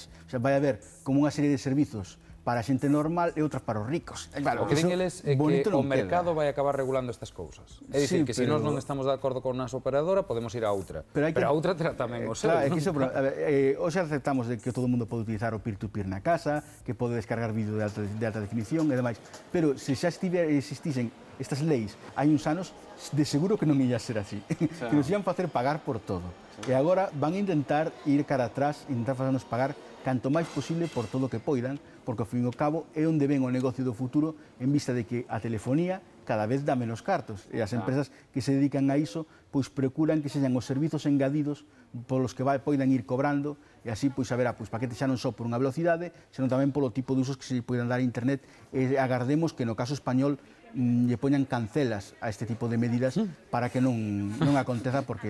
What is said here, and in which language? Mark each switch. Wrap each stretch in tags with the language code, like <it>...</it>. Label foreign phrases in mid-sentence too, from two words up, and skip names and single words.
<gl>O sea, vai haber como unha serie de servizos para a xente normal e outras para os ricos. Claro, o que din eles é que o mercado vai acabar regulando estas cousas. É dicir, que se nós non estamos de acordo con a nosa operadora, podemos ir a outra. Pero a outra terá tamén o seu. Claro, é que iso, hoxe aceptamos de que todo o mundo pode utilizar o peer-to-peer na casa, que pode descargar vídeo de alta definición e demais. Pero se xa existisen estas leis hai uns anos, de seguro que non ia ser así. Que nos ian facer pagar por todo. E agora van a intentar ir cara atrás, intentar facernos pagar canto máis posible por todo o que poidan, porque ao fin e ao cabo é onde ven o negocio do futuro en vista de que a telefonía cada vez dá menos cartos e as empresas que se dedican a iso pois procuran que sexan os servizos engadidos polos que poidan ir cobrando e así pois haberá paquetes xa non só por unha velocidade, senón tamén polo tipo de usos que se poidan dar a internet e agardemos que no caso español lle poñan cancelas a este tipo de medidas para que non aconteza porque</gl>